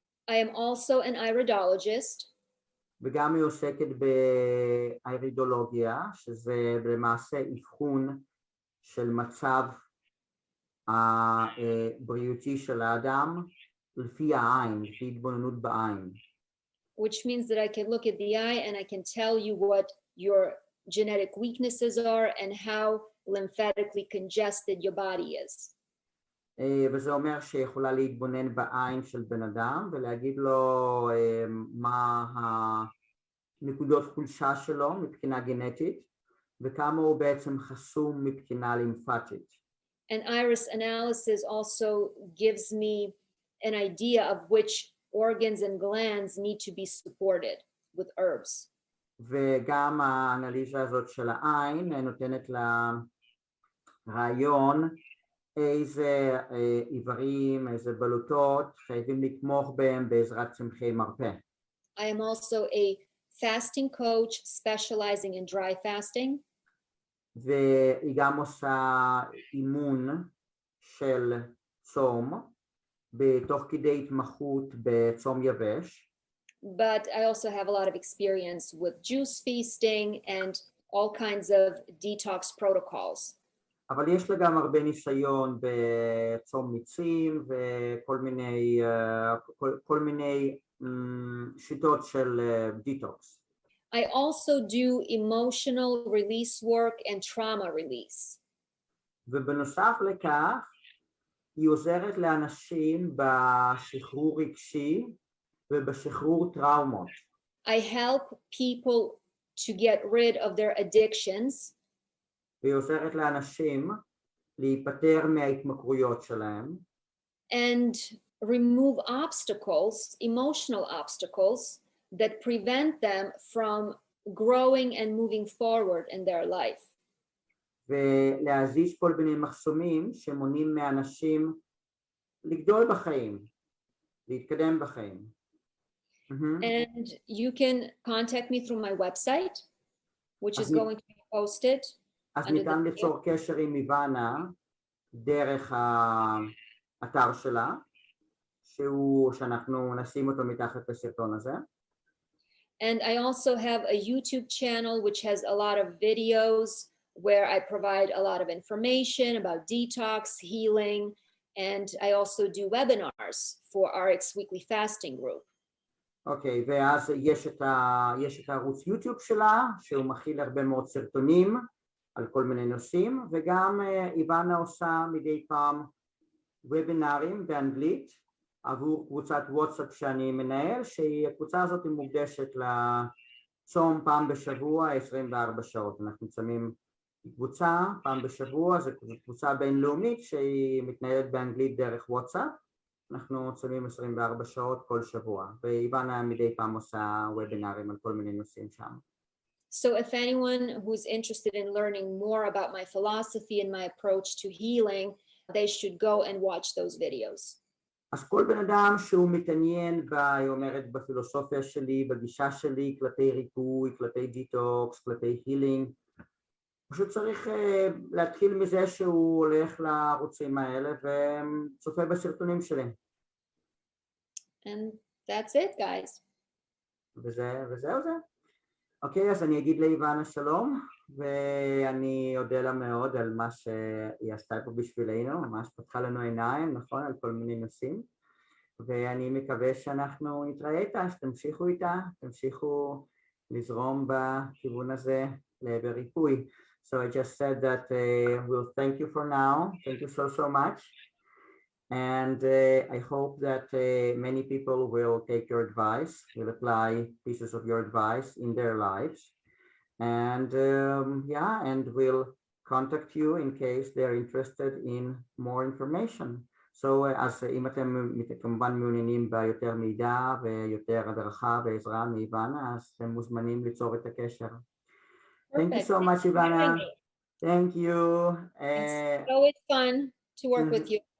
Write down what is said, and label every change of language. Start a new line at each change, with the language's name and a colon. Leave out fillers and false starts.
English: I am also an iridologist.
Hebrew: וגם היא עוסקת באירידולוגיה, שזה למעשה אבחון של מצב הבריאותי של האדם לפי העין, לפי התבוננות בעין.
English: Which means that I can look at the eye and I can tell you what your genetic weaknesses are and how lymphatically congested your body is.
Hebrew: וזה אומר שיכולה להתבונן בעין של בן אדם ולהגיד לו מה הנקודות חולשה שלו מבחינה גנטית וכמה הוא בעצם חסום מבחינה לימפטית.
English: And iris analysis also gives me an idea of which organs and glands need to be supported with herbs.
Hebrew: וגם האנליזה הזאת של העין נותנת לה רעיון איזה איברים, איזה בלוטות חייבים לתמוך בהם בעזרת צמחי מרפא.
English: I am also a fasting coach specializing in dry fasting.
Hebrew: והיא גם עושה אימון של צום בתוך כדי התמחות בצום יבש.
English: But I also have a lot of experience with juice feasting and all kinds of detox protocols.
Hebrew: אבל יש לה גם הרבה ניסיון בצום מיצים וכל מיני שיטות של דיטוקס.
English: I also do emotional release work and trauma release.
Hebrew: ובנוסף לכך, היא עוזרת לאנשים בשחרור רגשי ובשחרור טראומות.
English: I help people to get rid of their addictions.
Hebrew: והיא עוזרת לאנשים להיפטר מההתמכרויות שלהם.
English: And remove obstacles, emotional obstacles, that prevent them from growing and moving forward in their life.
Hebrew: ולהזיז כל מיני מחסומים שמונעים מאנשים לגדול בחיים, להתקדם בחיים.
English: And you can contact me through my website, which is going to be posted.
Hebrew: אז ניתן ליצור קשר עם איבנה דרך האתר שלה, שאנחנו נשים אותו מתחת לסרטון הזה.
English: And I also have a YouTube channel which has a lot of videos where I provide a lot of information about detox, healing, and I also do webinars for Arik's weekly fasting group.
Hebrew: אוקיי, ואז יש את הערוץ יוטיוב שלה, שהוא מכיל הרבה מאוד סרטונים על כל מיני נושאים, וגם איבנה עושה מדי פעם וובינרים באנגלית, עבור קבוצת וואטסאפ שאני מנהל, שהקבוצה הזאת מוקדשת לצום פעם בשבוע, 24 שעות. אנחנו צמים קבוצה פעם בשבוע, זו קבוצה בינלאומית שהיא מתנהלת באנגלית דרך וואטסאפ, אנחנו צמים 24 שעות כל שבוע, ואיבנה מדי פעם עושה וובינרים על כל מיני נושאים שם.
English: So if anyone who's interested in learning more about my philosophy and my approach to healing, they should go and watch those videos.
Hebrew: אז כל בן אדם שהוא מתעניין היא אומרת בפילוסופיה שלי, בגישה שלי, כלפי ריפוי, כלפי דיטוקס, כלפי הילינג, פשוט צריך להתחיל מזה שהוא הולך לערוצים האלה וצופה בסרטונים שלי.
English: And that's it, guys.
Hebrew: וזהו זה. אוקיי, אז אני אגיד לאיבנה שלום, ואני אודה לה מאוד על מה שהיא עשתה פה בשבילנו, ממש פתחה לנו עיניים, נכון, על כל מיני נושאים, ואני מקווה שאנחנו נתראה איתה, שתמשיכו איתה, תמשיכו לזרום בכיוון הזה לעבר ריפוי.
English: So I just said that we'll thank you for now, thank you so much, and I hope that many people will take your advice, will apply pieces of your advice in their lives, and and will contact you in case they're interested in more information.
Hebrew: So אז אם אתם כמובן מעוניינים ביותר מידע ויותר הדרכה ועזרה מאיבנה, אז אתם מוזמנים ליצור את הקשר.
English: Thank you so much, Ivana. Thank you. It's always fun to work with you.